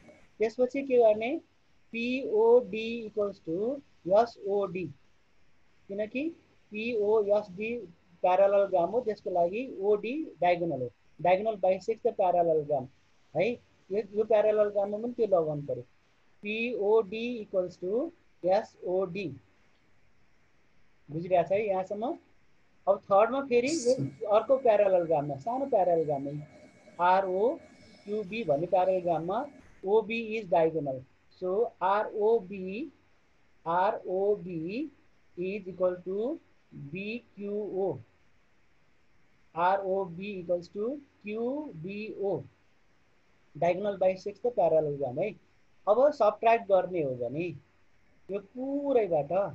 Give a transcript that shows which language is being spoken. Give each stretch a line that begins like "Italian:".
Nepali: त्यसपछि के गर्ने
English: POD equals to SOD
Nepali: किनकि POSD प्यारलेलोग्राम हो त्यसको लागि OD डायगोनल हो।
English: Diagonal bisects the parallelogram है।
Nepali: यो प्यारलेलोग्राममा पनि त्यो लगाउनु पर्यो
English: POD equals to SOD
Nepali: बुझिरहेछ है यहाँसम्म। अब थर्डमा फेरि अर्को प्यारलेलोग्राममा सानो प्यारलेलोग्राममा ROQB भन्ने प्यारलेलोग्राममा
English: OB is diagonal. So ROB is equal to BQO ROB equals to QBO diagonal bisects the parallelogram है।
Nepali: अब सबट्र्याक्ट गर्ने हो भने यो पुरैबाट